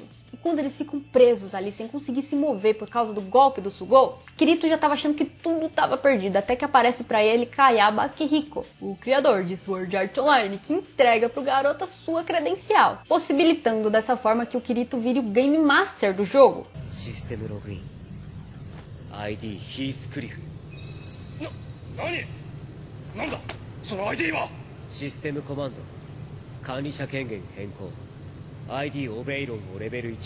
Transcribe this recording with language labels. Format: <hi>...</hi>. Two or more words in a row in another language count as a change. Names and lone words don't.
<pt>E quando eles ficam presos ali sem conseguir se mover por causa do golpe do Sugou, Kirito já tava achando que tudo tava perdido, até que aparece pra ele Kayaba Akihiko, o criador de Sword Art Online, que entrega pro garoto a sua credencial, possibilitando dessa forma que o Kirito vire o</pt> <en>Game Master</en> <pt>do jogo.</pt> <en>System Login ID Heathcliff.</en> <ja>何なんだその ID は。システムコマンド管理者権限変更 ID オベイロンをレベル1</ja>